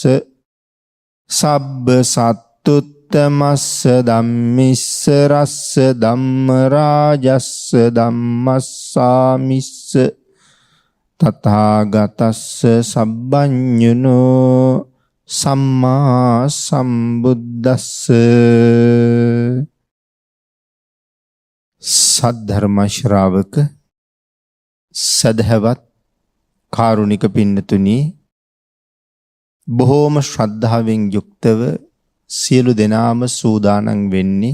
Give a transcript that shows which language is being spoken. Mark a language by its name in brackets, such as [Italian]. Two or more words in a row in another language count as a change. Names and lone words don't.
[Pali] සබ්බ සත්තුත්තමස්ස ධම්මිස්ස රස්ස ධම්ම රාජස්ස ධම්මස්සාමිස්ස තථාගතස්ස සබ්බඤුනෝ සම්මා සම්බුද්දස්ස [Sinhala] සද්ධර්ම ශ්‍රාවක සදහවත් කාරුණික පින්නතුනි, බොහෝම ශ්‍රද්ධාවෙන් යුක්තව සියලු දෙනාම සූදානම් වෙන්නේ